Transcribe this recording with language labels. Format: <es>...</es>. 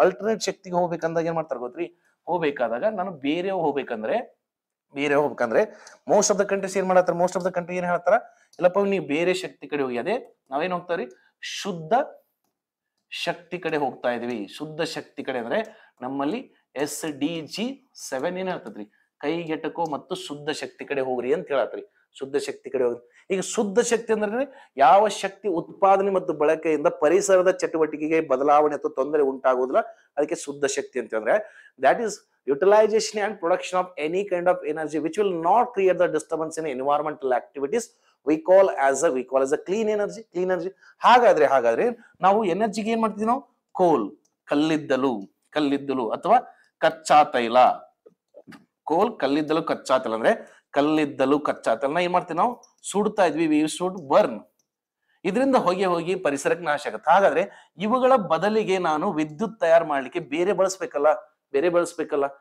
<kn>Alternate ಶಕ್ತಿಗೆ ಹೋಗ್ಬೇಕಂದಾಗ ಏನ್ ಮಾಡ್ತಾರೆ ಗೊತ್ತ್ರಿ, ಹೋಗ್ಬೇಕಾದಾಗ ನಾನು ಬೇರೆ ಹೋಗ್ಬೇಕಂದ್ರೆ</kn> <en>most of the countries</en> <kn>ಏನ್ ಮಾಡತ್ತಾರ, ಮೋಸ್ಟ್ ಆಫ್ ದ ಕಂಟ್ರಿ ಏನ್ ಹೇಳ್ತಾರ, ಇಲ್ಲಪ್ಪ ನೀವು ಬೇರೆ ಶಕ್ತಿ ಕಡೆ ಹೋಗಿ. ಅದೇ ನಾವೇನ್ ಹೋಗ್ತಾವ್ರಿ, ಶುದ್ಧ ಶಕ್ತಿ ಕಡೆ ಹೋಗ್ತಾ ಇದೀವಿ. ಶುದ್ಧ ಶಕ್ತಿ ಕಡೆ ಅಂದ್ರೆ ನಮ್ಮಲ್ಲಿ SDG 7 ಏನ್ ಹೇಳ್ತದ್ರಿ, ಕೈಗೆಟಕೋ ಮತ್ತು ಶುದ್ಧ ಶಕ್ತಿ ಕಡೆ ಹೋಗ್ರಿ ಅಂತ ಹೇಳತ್ರಿ. ಶುದ್ಧ ಶಕ್ತಿ ಕಡೆ ಹೋಗ್ರಿ. ಈಗ ಶುದ್ಧ ಶಕ್ತಿ ಅಂದ್ರೆ ಯಾವ ಶಕ್ತಿ ಉತ್ಪಾದನೆ ಮತ್ತು ಬಳಕೆಯಿಂದ ಪರಿಸರದ ಚಟುವಟಿಕೆಗೆ ಬದಲಾವಣೆ ಅಥವಾ ತೊಂದರೆ ಉಂಟಾಗುವುದಿಲ್ಲ, ಅದಕ್ಕೆ ಶುದ್ಧ ಶಕ್ತಿ ಅಂತ ಅಂದ್ರೆ</kn> <en>that is utilization and production of any kind of energy which will not create the disturbance in environmental activities we call as a clean energy.</en> <kn>ಹಾಗಾದ್ರೆ ನಾವು ಎನರ್ಜಿಗೆ ಏನ್ ಮಾಡ್ತೀವಿ ನಾವು, ಕೋಲ್, ಕಲ್ಲಿದ್ದಲು ಅಥವಾ ಕಚ್ಚಾ ತೈಲ. ಕೋಲ್, ಕಲ್ಲಿದ್ದಲು, ಕಚ್ಚಾ ತೈಲ ಅಂದ್ರೆ ಕಲ್ಲಿದ್ದಲು, ಕಚ್ಚಾ ತೈಲ ಏನ್ ಮಾಡ್ತೀವಿ ನಾವು, ಸುಡ್ತಾ ಇದ್ವಿ,</kn> <en>We should burn.</en> <kn>ಇದರಿಂದ ಹೋಗಿ ಪರಿಸರಕ್ಕೆ ನಾಶ ಆಗುತ್ತೆ. ಹಾಗಾದ್ರೆ ಇವುಗಳ ಬದಲಿಗೆ ನಾನು ವಿದ್ಯುತ್ ತಯಾರು ಮಾಡ್ಲಿಕ್ಕೆ ಬೇರೆ ಬಳಸ್ಬೇಕಲ್ಲ.</kn>